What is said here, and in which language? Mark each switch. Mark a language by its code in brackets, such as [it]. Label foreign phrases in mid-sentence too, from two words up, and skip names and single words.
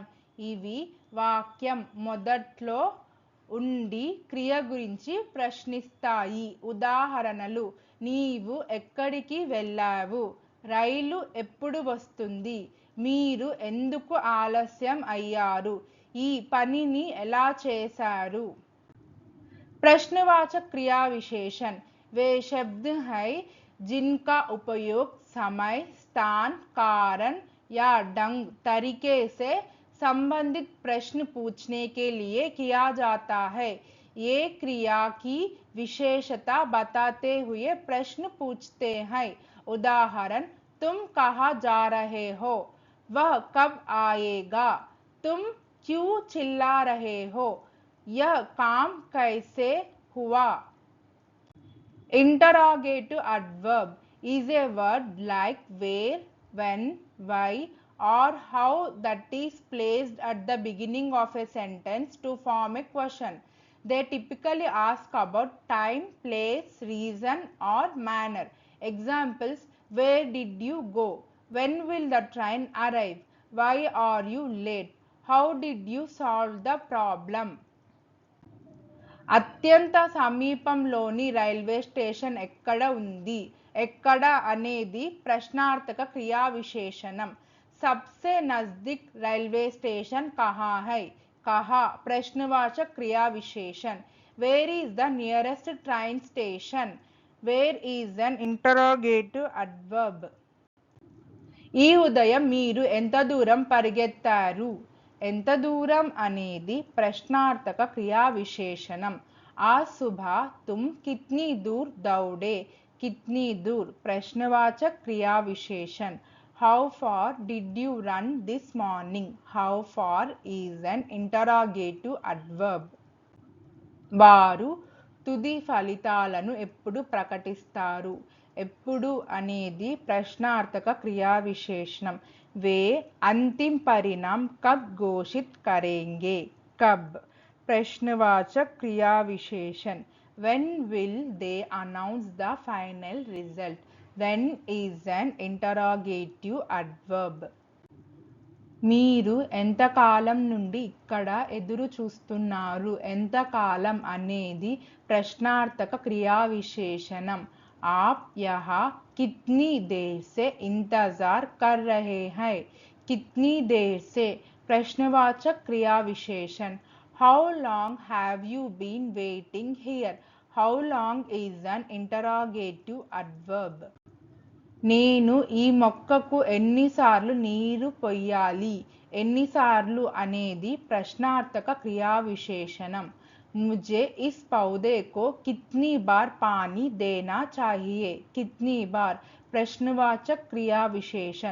[te] ఇవి వాక్యం మొదట్లో ఉండి క్రియ గురించి ప్రశ్నిస్తాయి. ఉదాహరణలు: నీవు ఎక్కడికి వెళ్ళావు? రైలు ఎప్పుడు వస్తుంది? మీరు ఎందుకు ఆలస్యం అయ్యారు? ఈ పనిని ఎలా చేశారు? [hi] प्रश्नवाचक क्रिया विशेषण वे शब्द हैं जिनका उपयोग समय, स्थान, कारण या ढंग तरीके से संबंधित प्रश्न पूछने के लिए किया जाता है. ये क्रिया की विशेषता बताते हुए प्रश्न पूछते हैं. उदाहरण: तुम कहाँ जा रहे हो? वह कब आएगा? तुम क्यों चिल्ला रहे हो? यह काम कैसे हुआ? [en] Interrogative adverb is a word like where, when, why, or how that is placed at the beginning of a sentence to form a question. They typically ask about time, place, reason, or manner. Examples: where did you go? When will the train arrive? Why are you late? How did you solve the problem? [te] అత్యంత సమీపంలోని రైల్వే స్టేషన్ ఎక్కడ ఉంది? ఎక్కడ అనేది ప్రశ్నార్థక క్రియా విశేషణం. [hi] सबसे नजदीक रेलवे स्टेशन कहाँ है? कहाँ प्रश्नवाचक क्रिया विशेषण. [en] Where is the nearest train station? Where is an interrogative adverb. [te] ఈ ఉదయం మీరు ఎంత దూరం పరిగెత్తారు? ఎంత దూరం అనేది ప్రశ్నార్థక క్రియా విశేషణం. [hi] आज सुबह तुम कितनी दूर दौड़े? कितनी दूर प्रश्नवाचक क्रिया विशेषण. [en] How far did you run this morning? How far is an interrogative adverb. [te] వారు తుది ఫలితాలను ఎప్పుడు ప్రకటిస్తారు? ఎప్పుడు అనేది ప్రశ్నార్థక క్రియా విశేషణం. [hi] वे अंतिम परिणाम कब घोषित करेंगे? कब प्रश्नवाचक क्रिया विशेषण. [en] when will they announce the final result? when is an interrogative adverb. [te] మీరు ఎంతకాలం నుండి ఇక్కడ ఎదురు చూస్తున్నారు? ఎంతకాలం అనేది ప్రశ్నార్థక క్రియా విశేషణం. [hi] आप यहाँ कितनी देर से इंतजार कर रहे हैं? कितनी देर से प्रश्नवाचक क्रिया विशेषण. [en] How long have you been waiting here? How long is an interrogative adverb. [te] నేను ఈ మొక్కకు ఎన్నిసార్లు నీరు పొయ్యాలి? ఎన్నిసార్లు అనేది ప్రశ్నార్థక క్రియా విశేషణం. [hi] मुझे इस पौधे को कितनी बार पानी देना चाहिए? कितनी बार प्रश्नवाचक क्रिया विशेषण.